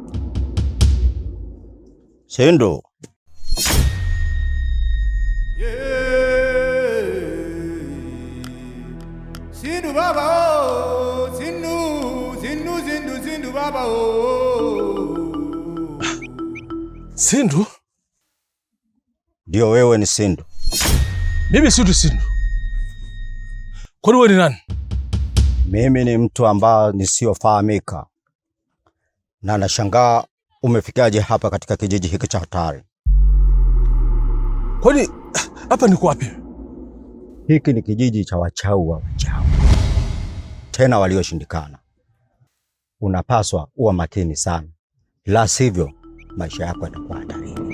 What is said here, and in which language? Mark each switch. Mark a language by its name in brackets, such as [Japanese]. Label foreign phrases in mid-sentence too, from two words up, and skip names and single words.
[Swahili] Sindu. Sindu baba oh, Sindu, Sindu, Sindu, Sindu baba oh. Sindu? Ndio wewe ni Sindu? Mimi si Sindu. Kwani wewe ni nani? Mimi ni mtu ambaye nisiofahamika, na nashangaa umefikaje hapa katika kijiji hiki cha hatari. Kwani hapa ni wapi? Hiki ni kijiji cha wachawi wa wachawi, tena walioshindikana. Unapaswa uwe makini sana, la sivyo maisha yako yatakuwa hatarini.